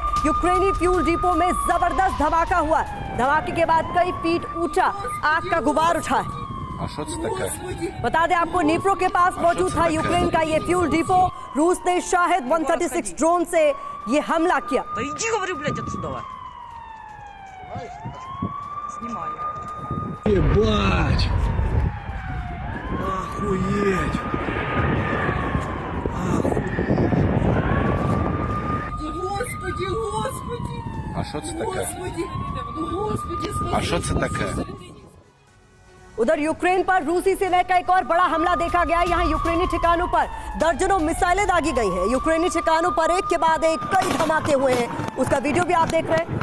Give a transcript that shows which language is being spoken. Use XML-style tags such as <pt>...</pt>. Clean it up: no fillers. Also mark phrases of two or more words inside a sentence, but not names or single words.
<hi>यूक्रेनी</hi> <en>fuel depot</en> <hi>में जबरदस्त धमाका हुआ। धमाके के बाद कई फीट ऊंचा आग का गुबार उठा है। बता दें आपको, नीप्रो के पास मौजूद था यूक्रेन का ये</hi> <en>fuel depot.</en> <hi>रूस ने शाहिद 136 ड्रोन से ये हमला किया।</hi> <uk>Ебать! Охуеть! Господи, Господи! А що це таке? Господи, Господи, А що це таке?</uk> <hi>उधर यूक्रेन पर रूसी सेना का एक और बड़ा हमला देखा गया। यहाँ यूक्रेनी ठिकानों पर दर्जनों मिसाइलें दागी गई हैं। यूक्रेनी ठिकानों पर एक के बाद एक कई धमाके हुए हैं। उसका वीडियो भी आप देख रहे हैं।</hi>